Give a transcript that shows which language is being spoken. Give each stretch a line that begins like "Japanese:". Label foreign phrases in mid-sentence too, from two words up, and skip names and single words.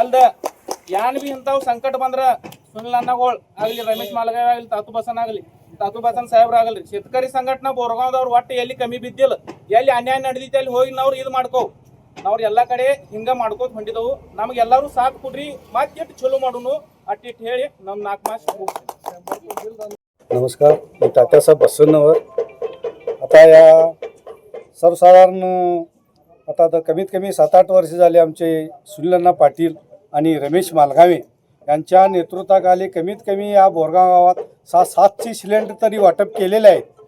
Kannada: ಇದು ಅಲ್ದ ಯಾನ್ ಬಿ ಇಂಥವು ಸಂಕಟ ಬಂದ್ರ ಸುನಿಲ್ ಅನ್ನಗೋಳ್ ಆಗಲಿ, ರಮೇಶ್ ಮಾಲಗಾವ್ ಆಗಲಿ, ತಾತು ಬಸನ್ ಸಾಹೇಬ್ರ ಆಗಲ್ರಿ, शेतकरी ಸಂಘಟನಾ ಬೋರ್ಗಾಂವ್ದವ್ರು ಒಟ್ಟು ಎಲ್ಲಿ ಕಮ್ಮಿ ಬಿದ್ದಿಲ್ಲ, ಎಲ್ಲಿ ಅನ್ಯಾಯ ನಡೆದೈತಿ ಅಲ್ಲಿ ಹೋಗಿ ನಾವ್ರು ಇದು ಮಾಡ್ಕೋ, ನಾವ್ರು ಎಲ್ಲಾ ಕಡೆ ಹಿಂಗ ಮಾಡ್ಕೋತ ಹೊಂಟಿದವು. ನಮಗೆಲ್ಲರೂ ಸಾಥ್ ಕೊಡ್ರಿ, ಮತ್ತಿಟ್ಟು ಚಲೋ ಮಾಡೋನು ಅಟ್ಟಿಟ್ಟು ಹೇಳಿ ನಮ್ಮ 4 ಮಾಸ್ ಮುಗಿಸ್ತೀನಿ.
Marathi: नमस्कार, मी तात्यासाहेब बसवण्णवर. आता या सर्वसाधारण आता कमीत कमी 7-8 वर्ष झाले आमचे सुनीलअण्णा पाटील आणि रमेश मालगावे यांच्या नेतृत्वाखाली कमीत कमी या बोरगाव गावात 6-700 सिलेंडर तरी वाटप केलेले आहेत.